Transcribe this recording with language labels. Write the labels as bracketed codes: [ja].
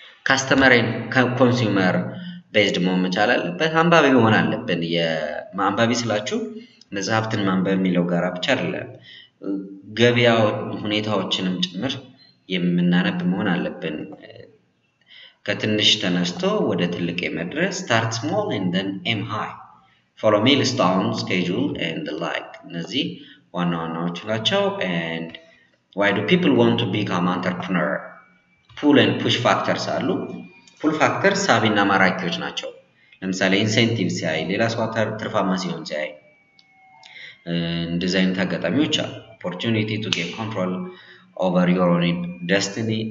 [am] ካስተመር ኮንሱመር ቤዝድ መሆን መቻል አለበት። አንባቢ መሆን አለብን። የማንባቢ ስላችሁ መጽሐፍትን ማንበብ የሚለው ጋር ብቻ አይደለም፣ ገበያ ሁኔታዎችንም ጭምር የምናነብ መሆን አለብን። ከትንሽ ተነስቶ ወደ ትልቅ የመድረስ [en] start small and then aim high, follow milestone schedule and the like. [am] እነዚህ ዋና ዋናዎቹ ናቸው። [en] and why do people want to become entrepreneur? [am] pull and push factors አሉ። pull factors ሳቢና ማራኪዎች ናቸው። ለምሳሌ ኢንሴንቲቭ ሲያይ፣ ሌላ ሰው ትርፋማ ሲሆን ሲያይ፣ እንደዚህ አይነት አጋጣሚዎች አሉ። [en] opportunity to gain control over your own destiny.